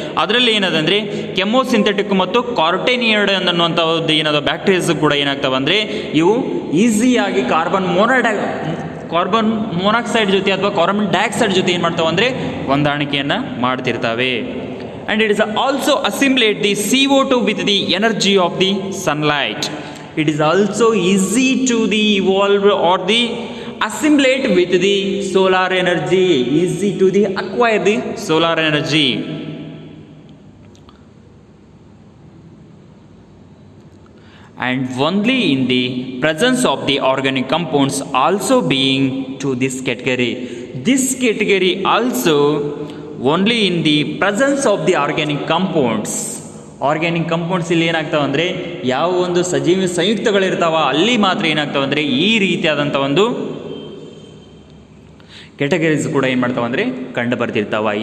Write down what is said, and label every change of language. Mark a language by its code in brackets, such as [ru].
[kn] ಅದರಲ್ಲಿ ಏನದಂದರೆ ಕೆಮೋಸಿಂಥೆಟಿಕ್ ಮತ್ತು ಕಾರ್ಟೆನಿಯಡ್ ಅನ್ನುವಂಥ ಒಂದು ಏನದು ಬ್ಯಾಕ್ಟೀರಿಯಾಸ್ ಕೂಡ ಏನಾಗ್ತವೆ ಅಂದರೆ ಇವು ಈಸಿಯಾಗಿ ಕಾರ್ಬನ್ ಮೊನಾಕ್ಸೈಡ್ ಜೊತೆ ಅಥವಾ ಕಾರ್ಬನ್ ಡೈಆಕ್ಸೈಡ್ ಜೊತೆ ಏನು ಮಾಡ್ತಾವೆ ಅಂದರೆ ಹೊಂದಾಣಿಕೆಯನ್ನು ಮಾಡ್ತಿರ್ತವೆ. [en] And it is also assimilate the CO2 with the energy of the sunlight. It is also easy to the evolve or the assimilate with the solar energy, easy to the acquire the solar energy. And only in the presence of the organic compounds also being to this category. This category also only in the presence of the organic compounds. [kn] Organic compounds ಇಲ್ಲಿ ಏನಾಗ್ತಾವೆ ಅಂದರೆ ಯಾವ ಒಂದು ಸಜೀವಿ ಸಂಯುಕ್ತಗಳಿರ್ತಾವ ಅಲ್ಲಿ ಮಾತ್ರ ಏನಾಗ್ತಾವೆ ಅಂದರೆ ಈ ರೀತಿಯಾದಂಥ ಒಂದು ಕೆಟಗರೀಸ್ ಕೂಡ ಏನು ಮಾಡ್ತಾವೆ ಅಂದರೆ ಕಂಡು ಬರ್ತಿರ್ತಾವೆ.